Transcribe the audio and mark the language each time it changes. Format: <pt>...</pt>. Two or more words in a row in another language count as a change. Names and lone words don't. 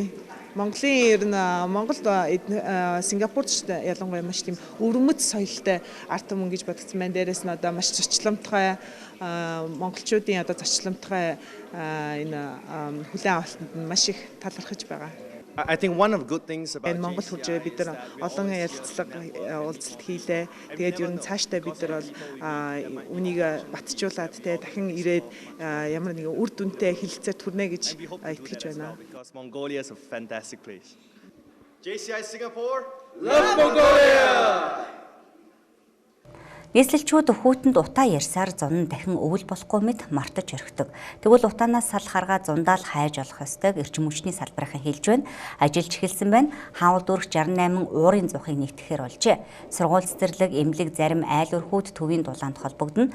<mn>Монголын ер нь Монголд Сингапурт ялангуяа маш тийм өвөрмөц соёлтой ард түмэн гэж бодогдсон байна. Дээрээс нь одоо маш зочломтгой монголчуудын одоо зочломтгой энэ хүлээн авалтанд маш их талархаж байгаа.</mn> <en>I think one of good things about</en> <mn>Монгол хурж бид нар олон ярилцлага уулзалт хийлээ. Тэгээд ер нь цаашдаа бид нар бол үнийг батжуулаад те дахин ирээд ямар нэгэн үр дүнтэй хэлэлцээр түрнэ гэж итгэж байна.</mn> <en>Mongolia is a fantastic place. JCI Singapore, love Mongolia.</en> <mn>Нийслэлчүүд хүүтэнд утаа ярьсаар зун нь дахин өвөл болохгүй мэт мартаж орхидог. Тэгвэл утаанаас сал харгаа зундаал хайж олох ёстойг эрчим хүчний салбарынхан хэлж байна. Ажиллаж эхэлсэн байна. Хаавал дүүрэх 68 уурын зуухыг нэгтгэхээр болжээ. Сургууль цэцэрлэг, эмнэлэг зарим айл өрхүүд төвийн дулаанд холбогдно.</mn>